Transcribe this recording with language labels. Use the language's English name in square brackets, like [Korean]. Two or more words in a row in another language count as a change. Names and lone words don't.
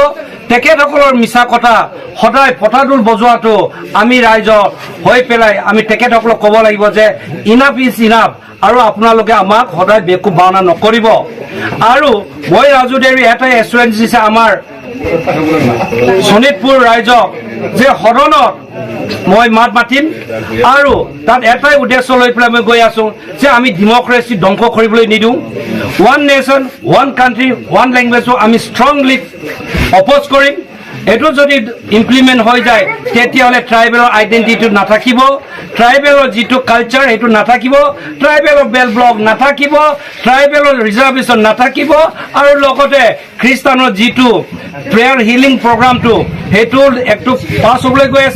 [Assamese] তেখেতসকলৰ মিছা কথা সদায় পটাদুল বজোৱাটো আমি ৰাইজ হৈ পেলাই আমি তেখেতসকলক ক'ব লাগিব যে [English] enough is enough [Assamese] আৰু আপোনালোকে আমাক সদায় বেকু বাওনা নকৰিব। আৰু মই ৰাজু দেউৰী এটাই এছুৰেঞ্চ দিছে আমাৰ শোণিতপুৰ ৰাইজক যে সদনত মই মাত মাতিম আৰু তাত এটাই উদ্দেশ্য লৈ পেলাই মই গৈ আছো যে আমি ডেমক্ৰেসি ধ্বংস কৰিবলৈ নিদিওঁ। [English] one nation one country one languageও আমি strongly oppose কৰিম। [Assamese] এইটো যদি ইমপ্লিমেন্ট হৈ যায় তেতিয়াহ'লে ট্ৰাইবেলৰ আইডেন্টিটি নাথাকিব, ট্ৰাইবেলৰ যিটো কালচাৰ সেইটো নাথাকিব, ট্ৰাইবেলৰ বেল ব্লক নাথাকিব, ট্ৰাইবেলৰ ৰিজাৰ্ভেশ্যন নাথাকিব আৰু লগতে খ্ৰীষ্টানৰ যিটো [English] prayer healing programটো [Assamese] সেইটো একটু পাছ হ'বলৈ গৈ আছে।